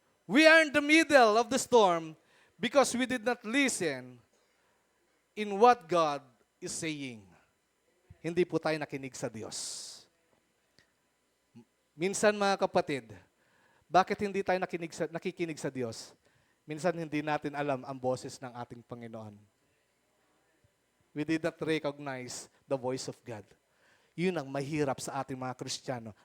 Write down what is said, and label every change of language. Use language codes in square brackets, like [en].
[en] We are in the middle of the storm because we did not listen in what God is saying. [tl] Hindi po tayo nakinig sa Diyos. Minsan mga kapatid, bakit hindi tayo nakikinig sa Diyos? Minsan hindi natin alam ang boses ng ating Panginoon. [en] We did not recognize the voice of God. [tl] Yun ang mahirap sa ating mga Kristiyano.